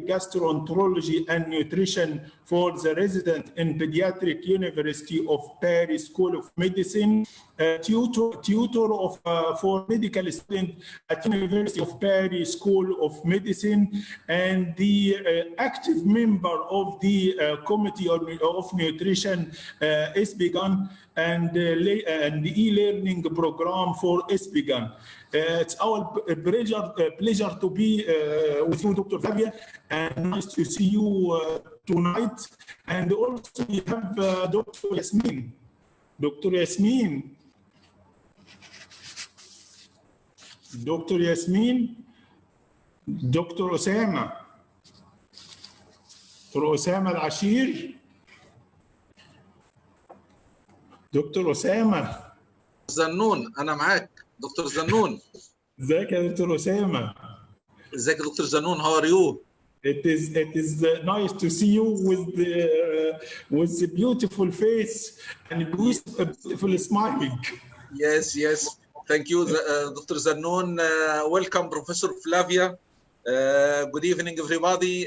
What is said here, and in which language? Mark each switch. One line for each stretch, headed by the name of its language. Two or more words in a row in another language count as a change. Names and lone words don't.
English: gastroenterology and nutrition for the resident in Pediatric University of Bari School of Medicine, tutor of for medical students at University of Bari School of Medicine, and the active member of the Committee of Nutrition ESPGHAN and the e-learning program for ESPGHAN. It's our pleasure to be with you, Dr. Flavia, and nice to see you tonight. And also we have Dr. Yasmine. Dr. Yasmine. Dr. Yasmine. Dr. Osama. Dr. Osama El-Asheer.
Arabic: دكتور أسامة. زنون أنا معاك دكتور زنون. ازيك يا دكتور أسامة؟ ازيك يا دكتور زنون؟
English: How are you? It is nice to see you with the beautiful face and beautiful smiling. Yes. Thank you, Dr. Zannun. Welcome, Professor Flavia. Good evening, everybody.